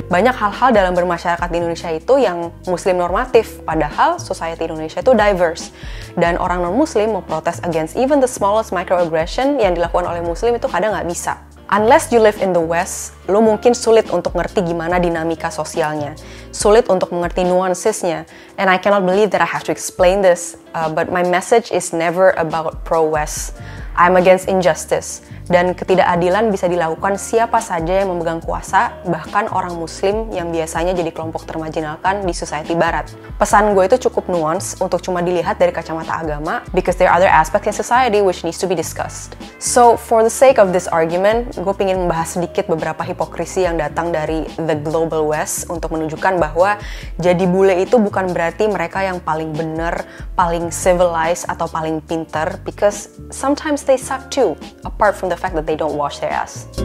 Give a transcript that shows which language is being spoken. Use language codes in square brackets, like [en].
[id] Banyak hal-hal dalam bermasyarakat di Indonesia itu yang muslim normatif, padahal society Indonesia itu diverse. Dan orang non-muslim mau protes [en] against even the smallest microaggression [id] yang dilakukan oleh muslim itu kadang nggak bisa. [en] Unless you live in the West, [id] lo mungkin sulit untuk ngerti gimana dinamika sosialnya. Sulit untuk mengerti nuansesnya. [en] And I cannot believe that I have to explain this, but my message is never about pro-West. I'm against injustice. [id] Dan ketidakadilan bisa dilakukan siapa saja yang memegang kuasa, bahkan orang muslim yang biasanya jadi kelompok termarginalkan di society barat. Pesan gue itu cukup nuance untuk cuma dilihat dari kacamata agama, [en] because there are other aspects in society which needs to be discussed. So, for the sake of this argument, [id] gue pengen membahas sedikit beberapa hipokrisi yang datang dari [en] the global west [id] untuk menunjukkan bahwa jadi bule itu bukan berarti mereka yang paling bener, paling civilized, atau paling pinter, [en] because sometimes they suck too, apart from the fact that they don't wash their ass.